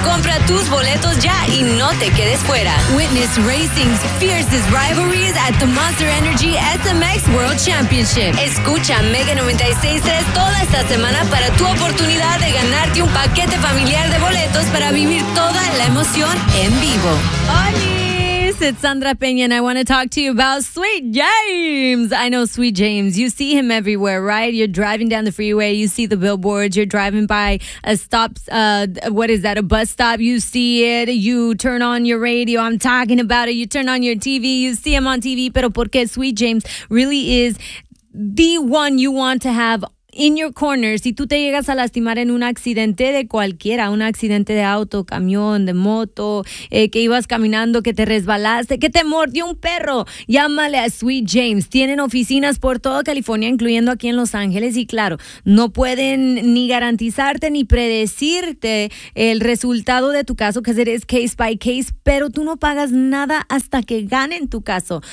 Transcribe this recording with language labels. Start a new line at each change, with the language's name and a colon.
Spanish: Compra tus boletos ya y no te quedes fuera.
English: Witness Racing's fiercest rivalries at the Monster Energy SMX World Championship.
Spanish: Escucha Mega 96.3 toda esta semana para tu oportunidad de ganarte un paquete familiar de boletos para vivir toda la emoción en vivo.
English: Hola, it's Sandra Peña and I want to talk to you about Sweet James. I know Sweet James, you see him everywhere, right? You're driving down the freeway, you see the billboards, you're driving by a stop, a bus stop, you see it, you turn on your radio, I'm talking about it, you turn on your TV, you see him on TV,
Spanish: pero porque
English: Sweet James really is the one you want to have in your corner.
Spanish: Si tú te llegas a lastimar en un accidente de cualquiera, un accidente de auto, camión, de moto, que ibas caminando, que te resbalaste, que te mordió un perro, llámale a Sweet James. Tienen oficinas por toda California, incluyendo aquí en Los Ángeles, y claro, no pueden ni garantizarte ni predecirte el resultado de tu caso, que es
English: case by case,
Spanish: pero tú no pagas nada hasta que ganen tu caso.